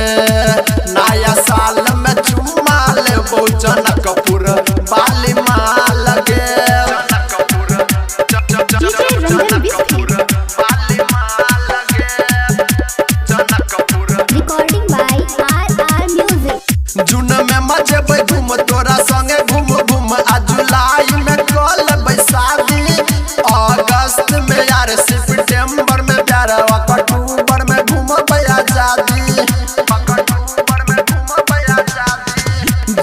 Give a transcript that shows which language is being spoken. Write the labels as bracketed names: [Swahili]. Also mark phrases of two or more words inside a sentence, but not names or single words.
[Maithili] नया साल में चुम्मा लेबो जनकपुर बाली माल गे। जनकपुर DJ Rangan Biscuit. बाली माल गे जनकपुर [English] Recording by RR Music. [Maithili] जून में मजेबै घूम तोरा संगे घूम घूम। आ जुलाई में कल बैसादी। अगस्त में यार सितंबर में प्यार अक्टूबर में घूमबै आजादी। अक्टूबर में घूमबै आजादी।